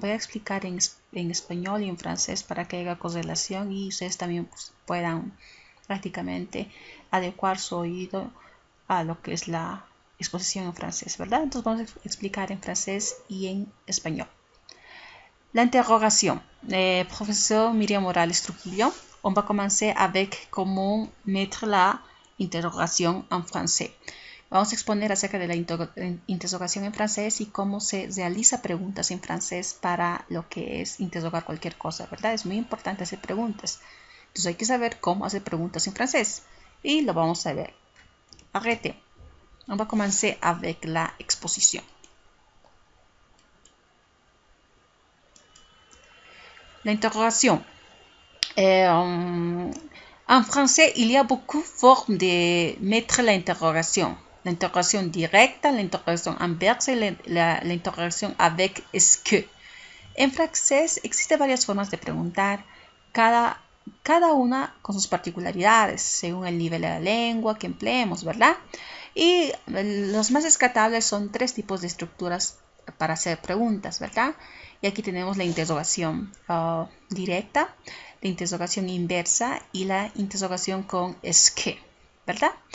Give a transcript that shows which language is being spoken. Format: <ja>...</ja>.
<es>Voy a explicar en español y en francés para que haya correlación y ustedes también pues, puedan prácticamente adecuar su oído a lo que es la exposición en francés, ¿verdad? Entonces vamos a explicar en francés y en español.</es> <fr>La interrogation. Professeur Myriam Morales Trujillo, on va commencer avec comment mettre la interrogation en français.</fr> <es>Vamos a exponer acerca de la interrogación en francés y cómo se realiza preguntas en francés para lo que es interrogar cualquier cosa, ¿verdad? Es muy importante hacer preguntas. Entonces hay que saber cómo hacer preguntas en francés. Y lo vamos a ver. Arrêtez.</es> <fr>On va commencer avec la exposition. L'interrogation. En français, il y a beaucoup de formes de mettre l'interrogation. L'interrogation directe, l'interrogation inverse y l'interrogation avec est-ce que.</fr> <es>En francés existen varias formas de preguntar, cada una con sus particularidades, según el nivel de la lengua que empleemos, ¿verdad? Y los más descartables son tres tipos de estructuras para hacer preguntas, ¿verdad? Y aquí tenemos la interrogación directa, la interrogación inversa y la interrogación con es que, ¿verdad?</es>